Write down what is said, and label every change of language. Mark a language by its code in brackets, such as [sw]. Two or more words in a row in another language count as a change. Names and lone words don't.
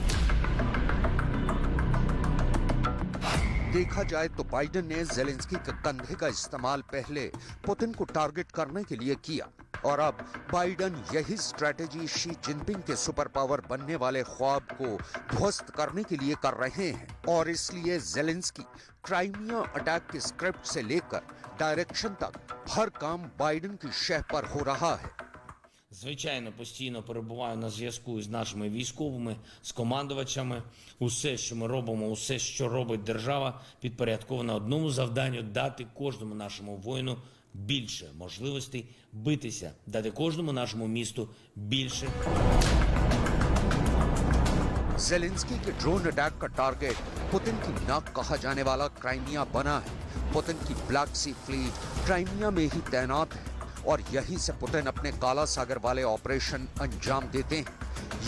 [hi] देखा जाए तो बाइडेन ने ज़ेलेंस्की के कंधे का इस्तेमाल पहले पुतिन को टारगेट करने के लिए किया और अब बाइडेन यही स्ट्रैटेजी शी जिनपिंग के [en] super power [hi] बनने वाले ख्वाब को ध्वस्त करने के लिए कर रहे हैं। और इसलिए ज़ेलेंस्की क्राइमिया अटैक के स्क्रिप्ट से लेकर डायरेक्शन तक हर काम बाइडेन की शह पर हो रहा है। [uk] Звичайно, постійно перебуваю на зв'язку з нашими військовими, з командувачами. Усе, що ми робимо, усе, що робить держава, підпорядковано одному завданню – дати кожному нашому воїну більше можливостей битися, дати кожному нашому місту більше. [hi] ज़ेलेंस्की के [en] drone attack [hi] का टारगेट पुतिन की नाक कहा जाने वाला क्राइमिया बना है। पुतिन की [en] black sea fleet [hi] क्राइमिया में ही तैनात है और यहीं से पुतिन अपने काला सागर वाले ऑपरेशन अंजाम देते हैं।